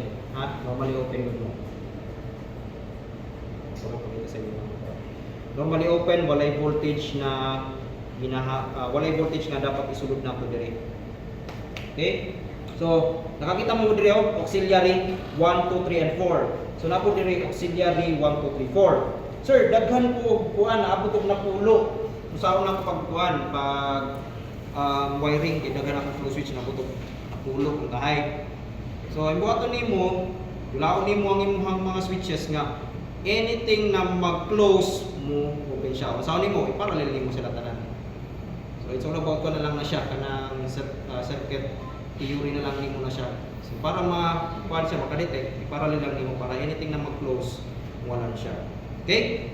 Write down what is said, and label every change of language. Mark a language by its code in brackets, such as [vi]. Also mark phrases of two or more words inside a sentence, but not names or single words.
[ceb] Ha? [en] Normally open [ceb] mo. So, pakita sa inyo. [en] Normally open, [ceb] walay voltage na walay voltage nga dapat isulod na ito dire. Okay? So, nakakita mo dire auxiliary 1, 2, 3, and 4. So, napo dire auxiliary 1, 2, 3, 4. Sir, daghan ko kuan naabot og napulo. Usaon na ko pagkuan pag wiring kay daghan ako flow switch naabot og napulo ang kahay. So, ibuhaton nimo, dulaon nimo ang imong mga switches nga anything na mag-close mo open siya. Usaon nimo iparallel nimo sila tanan. So, [en] it's all about [ceb] ko na lang na siya kanang [en] circuit theory [ceb] na lang nimo na siya. So, para ma-kuan siya makadetect, iparallel lang nimo para anything na mag-close wala na siya. Okay?